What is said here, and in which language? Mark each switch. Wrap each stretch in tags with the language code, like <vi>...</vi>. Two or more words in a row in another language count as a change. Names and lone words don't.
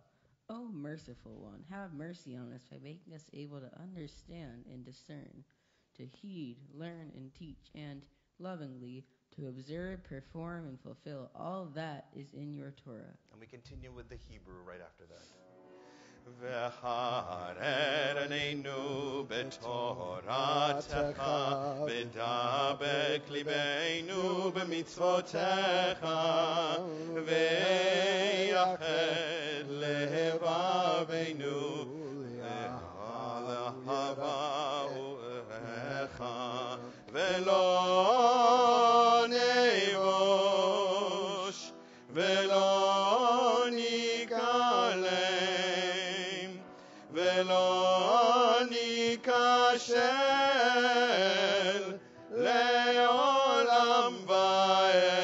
<en>O merciful one, have mercy on us by making us able to understand and discern, to heed, learn, and teach, and, lovingly, to observe, perform, and fulfill all that is in your Torah. And we continue with the Hebrew right after that.</en> <he>והאר עינינו בתורתך ודבק לבנו במצותיך ויחד לבבנו לאהבה וליראה ולא נבוש ולא נכלם ולא נכשל לעולם ועד.</he>